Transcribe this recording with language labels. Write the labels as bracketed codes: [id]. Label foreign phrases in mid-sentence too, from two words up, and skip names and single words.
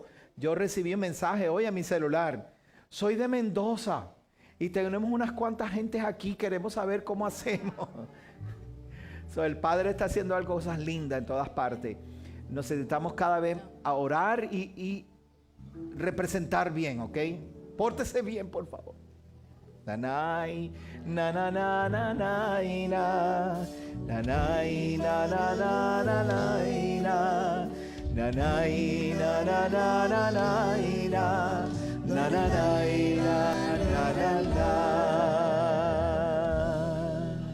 [es] Yo recibí un mensaje hoy a mi celular. Soy de Mendoza y tenemos unas cuantas gentes aquí, queremos saber cómo hacemos. El Padre está haciendo algo, cosas lindas en todas partes. Necesitamos cada vez a orar y representar bien, ¿ok? Pórtese bien, por favor. Nanay, na na na na na na, nanay, na na na na na na, nanay, na na na na na na, na na na na.